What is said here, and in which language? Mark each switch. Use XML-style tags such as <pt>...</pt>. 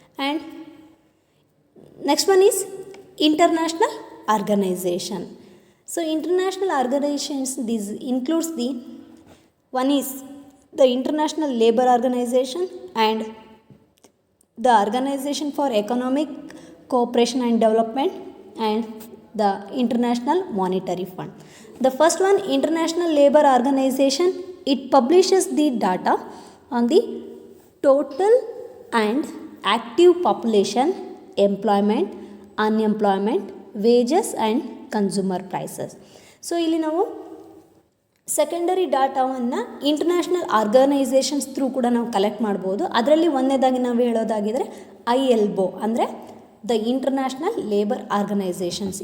<en>And next one is international organisation. So international organizations, this includes the one is the International Labour Organization and the Organization for Economic Cooperation and Development and the International Monetary Fund. The first one, International Labour Organization, it publishes the data on the total and active population, employment unemployment, wages and consumer prices.</en> <kn>So ಇಲ್ಲಿ ನಾವು secondary ಡಾಟಾವನ್ನು international organisations through ಕೂಡ ನಾವು collect ಮಾಡ್ಬೋದು. ಅದರಲ್ಲಿ ಒಂದನೇದಾಗಿ ನಾವು ಹೇಳೋದಾಗಿದ್ದರೆ ILO ಅಂದರೆ ದ ಇಂಟರ್ನ್ಯಾಷನಲ್ ಲೇಬರ್ ಆರ್ಗನೈಸೇಷನ್ಸ್.</kn>